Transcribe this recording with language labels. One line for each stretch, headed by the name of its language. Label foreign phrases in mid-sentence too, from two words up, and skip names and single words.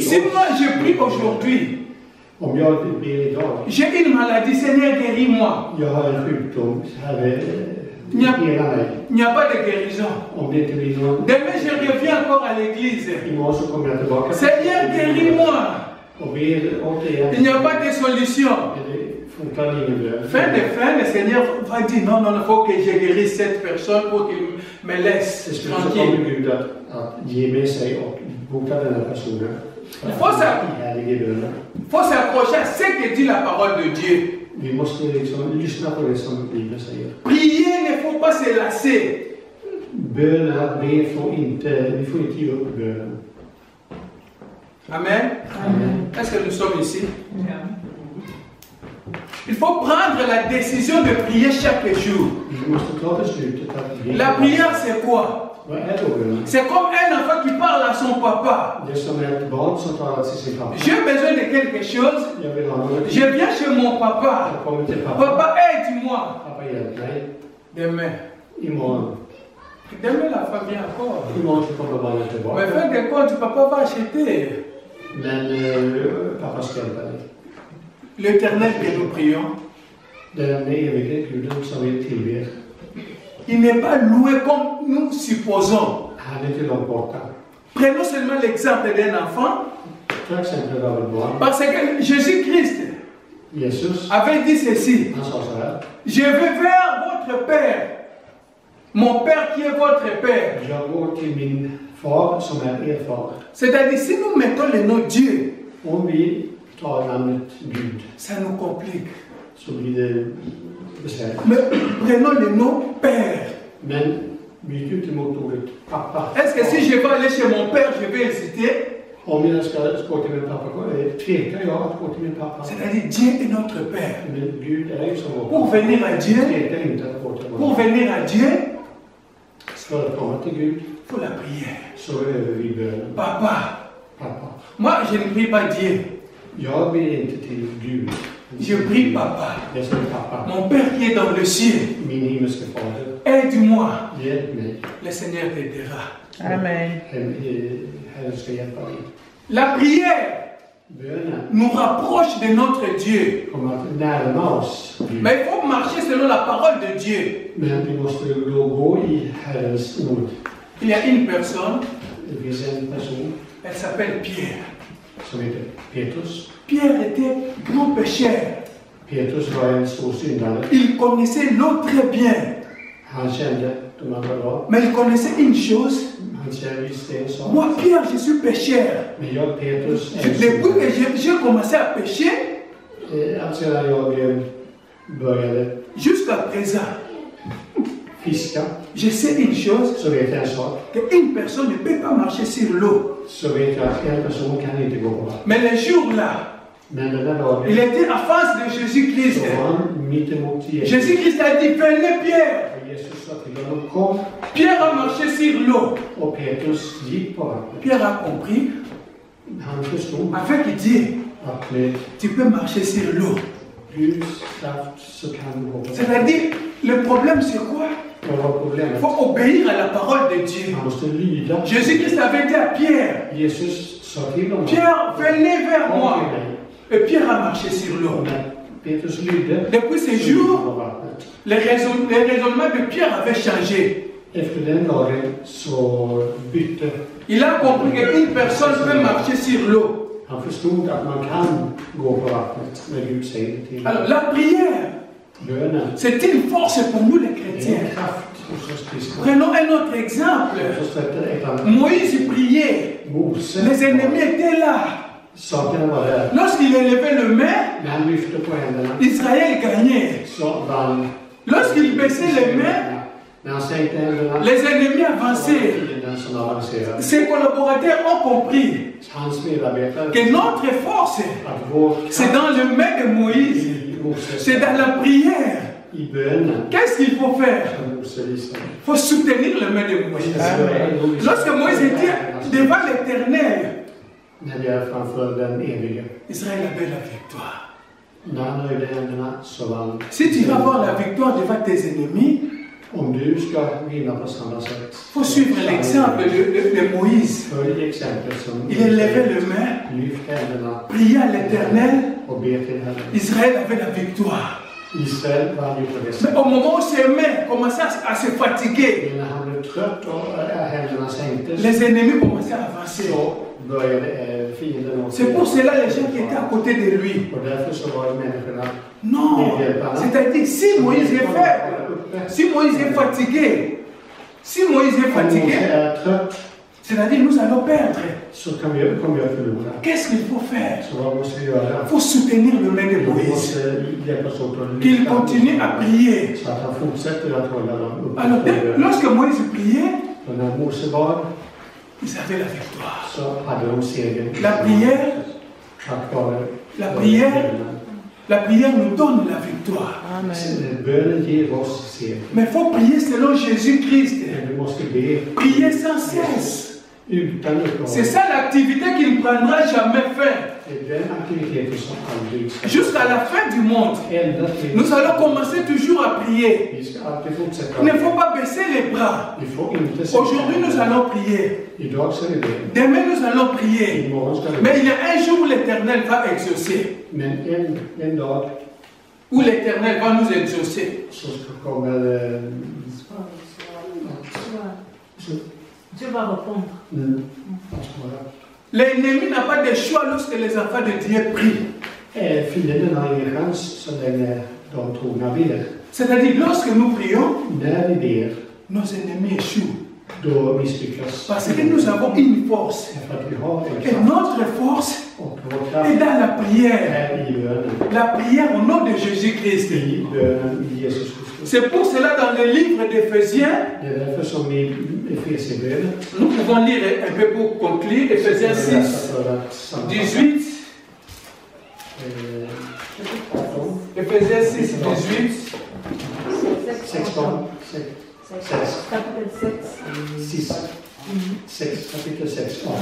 French: Si oss? moi je prie aujourd'hui,
Swedish: Om jag ber idag,
French: j'ai une maladie, Seigneur guéris-moi.
Swedish: jag har en sjukdom, Herre, Ja. hela mig.
French: Il n'y a pas de guérison.
Swedish: Om det inte blir någon,
French: Demain je reviens encore à l'église.
Swedish: imorgon så kommer jag tillbaka.
French: Seigneur guéris-moi.
Swedish: Och ber återigen.
French: Il n'y a pas de solution.
Swedish: Det funkar ingen bön.
French: Fin, le Seigneur va dire non, non, il faut que je guérisse cette personne pour qu'il me laisse
Swedish: Till slut så
French: tranquille.
Swedish: kommer Gud att ge med sig och bota den här personen.
French: Il faut ça.
Swedish: Ihärdig i bönen.
French: Il faut s'accrocher à ce que dit la parole de Dieu.
Swedish: Vi måste liksom lyssna på det som Bibeln säger.
French: Prier ne faut pas se lasser.
Swedish: Bönen, att be vi får inte ge upp bönen. Amen. Amen.
French: Est-ce que nous sommes ici? Il faut prendre la décision de prier chaque jour.
Swedish: Vi måste ta beslutet att be.
French: La prière, c'est quoi?
Swedish: Vad är då bönen?
French: C'est comme un enfant qui parle à son papa.
Swedish: Det är som ett barn som talar till sin pappa.
French: J'ai besoin de quelque chose.
Swedish: Jag vill ha något.
French: Je viens chez mon papa.
Swedish: Jag kommer till pappa.
French: Papa, aide-moi.
Swedish: Pappa, hjälp mig.
French: Demain.
Swedish: Imorgon.
French: Demain, la femme vient encore.
Swedish: Imorgon så kommer barnet tillbaka.
French: Mais fin de compte, papa va acheter.
Swedish: Men pappa ska hjälpa dig.
French: L'éternel que nous prions,
Swedish: Den evige Guden som vi tillber.
French: il n'est pas loué comme nous supposons.
Swedish: Han är inte långt borta.
French: Prenons seulement l'exemple d'un enfant.
Swedish: Ta exempel av ett barn.
French: Parce que Jésus-Christ
Swedish: Jesus,
French: avait dit ceci.
Swedish: han sa så här.
French: Je vais vers votre Père. Mon Père qui est votre Père.
Swedish: Jag går till min far som är er far.
French: C'est-à-dire, si nous mettons le nom Dieu,
Swedish: Om vi tar namnet Gud
French: ça nous complique.
Swedish: så blir det besvärligt.
French: Mais prenons le nom Père.
Swedish: Men byt ut emot ordet pappa.
French: Est-ce que si je vais aller chez mon Père, je vais hésiter?
Swedish: Om jag ska gå till min pappa, tvekar jag att gå till min pappa.
French: C'est-à-dire, Dieu est notre Père.
Swedish: Men Gud är ju som vår
French: Pour
Swedish: pappa.
French: venir à Dieu,
Swedish: Tvekar inte att gå till
French: pour
Swedish: honom.
French: venir à Dieu,
Swedish: För att komma till Gud
French: il faut la prière.
Swedish: så behöver vi bönen.
French: Papa.
Swedish: Pappa.
French: Moi, je ne prie pas Dieu.
Swedish: Jag ber inte till Gud.
French: Je prie Papa.
Swedish: Jag säger pappa.
French: Mon Père qui est dans le ciel.
Swedish: Min himmelske fader.
French: Aide-moi.
Swedish: Hjälp mig.
French: Le Seigneur t'aidera. Amen.
Swedish: Herren ska hjälpa dig.
French: La prière
Swedish: Bönen
French: nous rapproche de notre Dieu.
Swedish: kommer att närma oss Gud.
French: Mais il faut marcher selon la parole de Dieu.
Swedish: Men vi måste då gå i Herrens ord.
French: Il y a une personne,
Swedish: Det finns en person
French: elle s'appelle Pierre.
Swedish: som heter Petrus.
French: Pierre était grand pécheur.
Swedish: Petrus var en stor syndare.
French: Il connaissait l'eau très bien.
Swedish: Han kände de andra bra.
French: Mais il connaissait une chose.
Swedish: Han visste en sak.
French: Moi, Pierre, je suis pécheur.
Swedish: Men jag, Petrus, är en
French: Depuis
Swedish: syndare.
French: que j'ai commencé à pécher,
Swedish: Alltså när jag började
French: jusqu'à présent,
Swedish: fiska,
French: je sais une chose,
Swedish: så vet jag en sak.
French: qu'une personne ne peut pas marcher sur l'eau.
Swedish: Så vet jag att en person kan inte gå på vatten.
French: Mais le jour-là,
Swedish: Men den där dagen
French: il était en face de Jésus-Christ.
Swedish: så var han mitt emot Jesus.
French: Jésus-Christ a dit, venez Pierre.
Swedish: Och Jesus sa till honom, kom.
French: Pierre a marché sur l'eau.
Swedish: Och Petrus gick på vattnet.
French: Pierre a compris,
Swedish: Han förstod
French: avec Dieu,
Swedish: att med
French: tu peux marcher sur l'eau.
Swedish: Guds kraft så kan du gå på vattnet.
French: C'est-à-dire, le problème c'est quoi?
Swedish: Vad var
French: Il
Swedish: problemet?
French: faut obéir à la parole de Dieu.
Swedish: Han måste lyda.
French: Jésus-Christ avait dit à Pierre,
Swedish: Jesus sa till honom,
French: Pierre, venez vers
Swedish: kom
French: moi.
Swedish: till mig.
French: Et Pierre a marché sur l'eau.
Swedish: Och när Petrus lydde,
French: Depuis ces
Swedish: så gick han
French: jours,
Swedish: på vattnet.
French: les raisonnements de Pierre avaient changé.
Swedish: Efter den dagen så bytte.
French: Il a compris qu'une personne peut marcher sur l'eau.
Swedish: Han förstod att man kan gå på vattnet när Gud säger det till.
French: Alors la prière,
Swedish: Bönen
French: c'est une force pour nous les
Swedish: är
French: chrétiens.
Swedish: en kraft hos oss kristna.
French: Prenons un autre exemple.
Swedish: Så sätter ett annat.
French: Moïse priait.
Swedish: Mose,
French: Les ennemis étaient là.
Swedish: sakerna var där.
French: Lorsqu'il élevait le main,
Swedish: När han lyfte på händerna
French: Israël gagnait.
Swedish: så vann.
French: Lorsqu'il baissait les mains,
Swedish: När han sänkte händerna
French: les ennemis
Swedish: så var
French: avançaient.
Swedish: fienden som avancerade.
French: Ses collaborateurs ont compris
Swedish: Hans medarbetare
French: que notre force,
Swedish: att vår
French: c'est dans le main de Moïse.
Swedish: i Moses
French: C'est dans la prière.
Swedish: i bönen
French: Qu'est-ce qu'il faut faire?
Swedish: som Mose visade.
French: Il faut soutenir le main de Moïse. Lorsque Moïse était devant l'Éternel,
Swedish: När vi är framför den evige.
French: Israël avait la victoire.
Swedish: När han höjde händerna så vann.
French: Si tu vas avoir la victoire devant tes ennemis,
Swedish: Om du ska vinna på samma sätt.
French: il faut suivre l'exemple de Moïse.
Swedish: Följ exemplet som
French: Il élevait le main,
Swedish: lyft händerna
French: priait à l'Éternel,
Swedish: och be till Herren.
French: Israël avait la victoire.
Swedish: Israel vann ju på det
French: Mais
Swedish: sättet.
French: au moment où ses mains commençaient à se fatiguer,
Swedish: Men när han blev trött och händerna sänktes
French: les ennemis commençaient à avancer.
Swedish: så började fienden åt
French: C'est pour cela les gens qui étaient à côté de lui.
Swedish: Och därför så var det människorna
French: Non, c'est-à-dire si Moïse est faible, si Moïse est fatigué, si Moïse est
Swedish: Om Mose
French: fatigué,
Swedish: är trött
French: c'est-à-dire nous allons perdre.
Swedish: så kommer jag förlora.
French: Qu'est-ce qu'il faut faire?
Swedish: Så vad måste vi göra?
French: Il faut soutenir le main de
Swedish: Vi
French: Moïse.
Swedish: måste hjälpas åt att
French: Qu'il
Swedish: lyfta
French: continue à prier.
Swedish: så att han fortsätter att hålla dem uppe.
French: Alors, lorsque Moïse priait,
Swedish: Och när Mose bad
French: ils avaient la victoire.
Swedish: så hade de segern.
French: La prière,
Swedish: Tack vare
French: la prière, la prière nous donne la victoire.
Swedish: bönen ger oss seger.
French: Mais il faut prier selon Jésus-Christ.
Swedish: Men vi måste be
French: Prier sans cesse.
Swedish: utan uppehåll.
French: C'est ça l'activité qui ne prendra jamais fin.
Swedish: Det är den aktiviteten som aldrig ska
French: Jusqu'à la fin du monde,
Swedish: ända till.
French: nous allons commencer toujours à prier.
Swedish: Vi ska alltid fortsätta.
French: Il ne faut pas baisser les bras.
Swedish: Vi får inte
French: Aujourd'hui, nous allons prier.
Swedish: Idag så är det.
French: Demain, nous allons prier.
Swedish: Imorgon ska vi.
French: Mais il y a un jour où l'Éternel va exaucer.
Swedish: Men en dag
French: Où l'Éternel va nous exaucer.
Swedish: så kommer
French: Dieu va répondre.
Swedish: att svara.
French: L'ennemi n'a pas de choix lorsque les enfants de Dieu prient.
Swedish: Fienden har ingen chans så länge de trogna ber.
French: C'est-à-dire, lorsque nous prions,
Swedish: När vi ber,
French: nos ennemis échouent.
Swedish: då misslyckas.
French: Parce que nous avons une force.
Swedish: Därför att vi har en
French: Et
Swedish: kraft.
French: notre force
Swedish: Och vår
French: est
Swedish: kraft
French: dans la prière.
Swedish: är i bönen.
French: La prière au nom de Jésus-Christ.
Swedish: I bönen i Jesus Kristus.
French: C'est pour cela dans le livre d'Éphésiens,
Swedish: Det är därför som i Efesierbrevet
French: nous pouvons lire un peu pour conclure, Éphésiens 6, 18. Éphésiens 6, 18. 16, Chapitre
Swedish: 6, kapitel 6, 18.